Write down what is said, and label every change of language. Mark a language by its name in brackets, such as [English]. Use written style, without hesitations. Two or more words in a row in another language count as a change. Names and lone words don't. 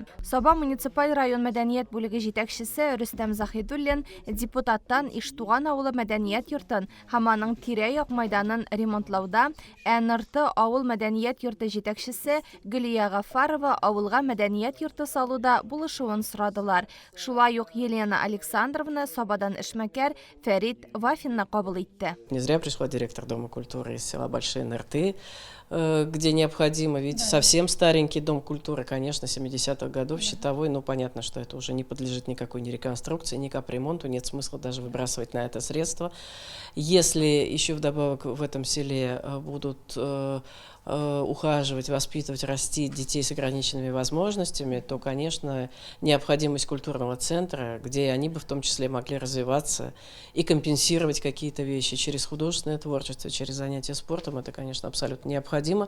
[Tatar] Саба муниципаль район мәдәният бүлеге җитәкчесе Рөстәм Заһидуллин депутаттан Иштуган авылы мәдәният йортын һәм аның тирә-як мәйданын ремонтлауда, НРТ авыл мәдәният йорты җитәкчесе Гөлия Гафарова авылга мәдәният йорты салуда булышуын сорадылар. Шулай ук Елена Александровна Сабадан эшмәкәр Фәрит Вафинны кабул итте. [Russian] Не зря пришла директор Дома культуры из села Большие Нырты, где необходимо, ведь совсем старенький Дом культуры, конечно, 70-х годов, щитовой, но понятно, что это уже не подлежит никакой ни реконструкции, ни капремонту, нет смысла даже выбрасывать на это средства. Если еще вдобавок в этом селе будут ухаживать, воспитывать, растить детей с ограниченными возможностями, то, конечно, необходимость культурного центра, где они бы в том числе могли развиваться и компенсировать какие-то вещи через художественное творчество, через занятия спортом, это, конечно, абсолютно необходимо.